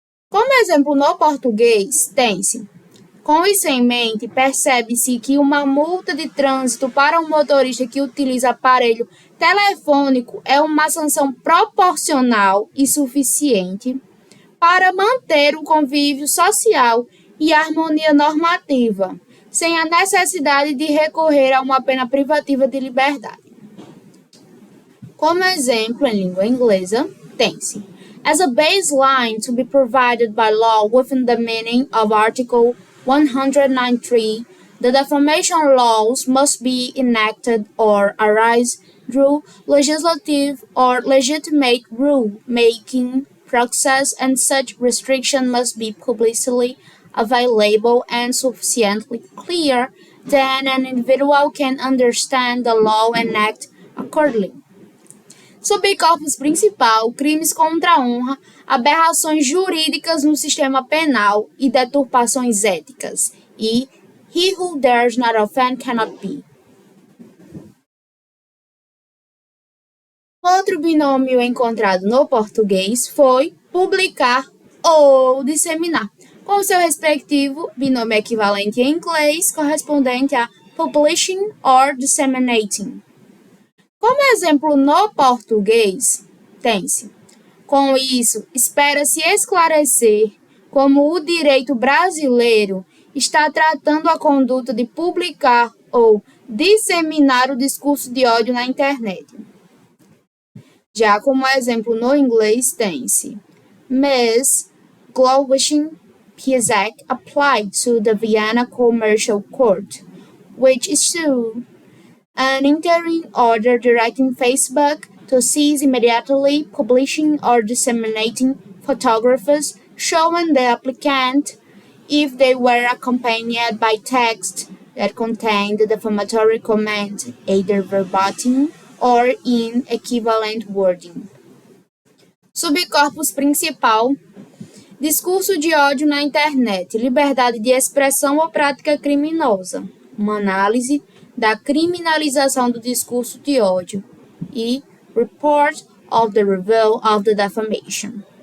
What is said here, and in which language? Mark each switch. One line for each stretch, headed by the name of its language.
Portuguese: Como exemplo no português, tem-se: com isso em mente, percebe-se que uma multa de trânsito para um motorista que utiliza aparelho telefônico é uma sanção proporcional e suficiente para manter o convívio social e a harmonia normativa, sem a necessidade de recorrer a uma pena privativa de liberdade. Como exemplo em língua inglesa, tem-se:
English: as a baseline to be provided by law within the meaning of Article 193, the defamation laws must be enacted or arise through legislative or legitimate rule-making process, and such restriction must be publicly available and sufficiently clear that an individual can understand the law and act accordingly.
Portuguese: Subcorpus principal: crimes contra a honra, aberrações jurídicas no sistema penal e deturpações éticas, e
English: he who dares not offend cannot be.
Portuguese: Outro binômio encontrado no português foi publicar ou disseminar, com seu respectivo binômio equivalente em inglês correspondente a
English: publishing or disseminating.
Portuguese: Como exemplo no português, tem-se: com isso, espera-se esclarecer como o direito brasileiro está tratando a conduta de publicar ou disseminar o discurso de ódio na internet. Já como exemplo no inglês, tem-se: Ms.
English: Glowishing Piasek applied to the Vienna Commercial Court, which issued an interim order directing Facebook to cease immediately publishing or disseminating photographs showing the applicant if they were accompanied by text that contained the defamatory comment, either verbatim or in equivalent wording.
Portuguese: Subcorpus principal: discurso de ódio na internet, liberdade de expressão ou prática criminosa, uma análise da criminalização do discurso de ódio, e Report of the Review of the Defamation.